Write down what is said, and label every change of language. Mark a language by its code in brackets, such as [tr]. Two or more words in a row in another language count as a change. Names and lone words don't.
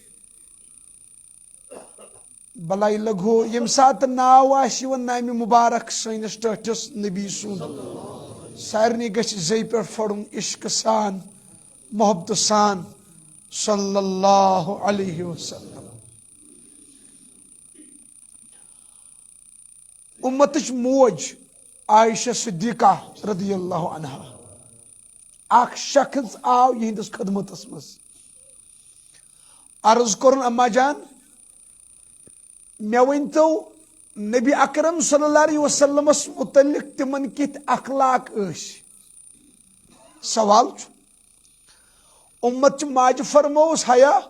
[ks] بلاے لگو ییٚمہِ ساتہٕ ناو آسہِ یِوان نامہِ مُبارک سٲنِس ٹٲٹھِس نبی سُنٛد سارنٕے گژھِ زیٚیہِ پٮ۪ٹھ پھۄڑُن عشقہٕ سان محبتہٕ سان [ar] صلی اللہ علیہ وسلم [ks] اُمتٕچ موج عائشہ صدیقہ [ar] رضی اللہ عنہا [ks] اکھ شخص آو یہندس خدمتس منٛز عرض کوٚرُن اما جان مےٚ ؤنۍتو نبی اکرم [ar] صلی اللہ علیہ وسلمس [ks] متعلق تمن کِتھ اخلاق ٲسۍ سوال چھُ اُمت چہِ ماجہِ فرمووُس حیا